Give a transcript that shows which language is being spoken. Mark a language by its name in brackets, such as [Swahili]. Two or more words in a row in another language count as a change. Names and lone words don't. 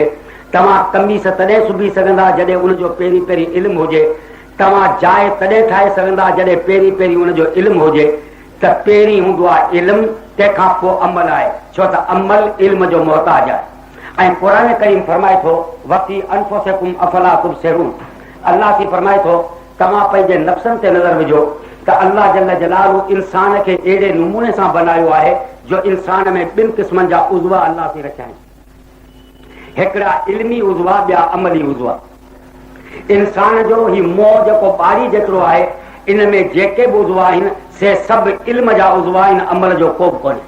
[Sindhi] तव्हां कमीस तॾहिं सिबी सघंदा जॾहिं उनजो पहिरीं पहिरीं इल्म हुजे। तव्हां जाइ तॾहिं ठाहे सघंदा जॾहिं पहिरीं पहिरीं उनजो इल्म हुजे। त पहिरीं हूंदो आहे इल्म, तंहिंखां पोइ अमल आहे, छो त अमल इल्म जो मोहताज आहे। ऐं क़ुरान करीम फरमाए थो [Arabic] وفي أنفسكم أفلا تبصرون. [Sindhi] अल्लाह थी फरमाए थो तव्हां पंहिंजे नफ़्सनि ते नज़र विझो त [Arabic] الله جل جلاله [Sindhi] इंसान खे अहिड़े नमूने सां बनायो आहे जो इंसान में ॿिनि क़िस्मनि जा उज़वा अल्लाह थी रखिया आहिनि। हिकिड़ा इल्मी उज़वा, ॿिया अमली उज़वा। इंसान जो ही मोह जेको ॿारी जेतिरो आहे, इन में जेके बि उज़वा आहिनि से सभु इल्म जा उज़वा आहिनि, अमल जो को बि कोन्हे।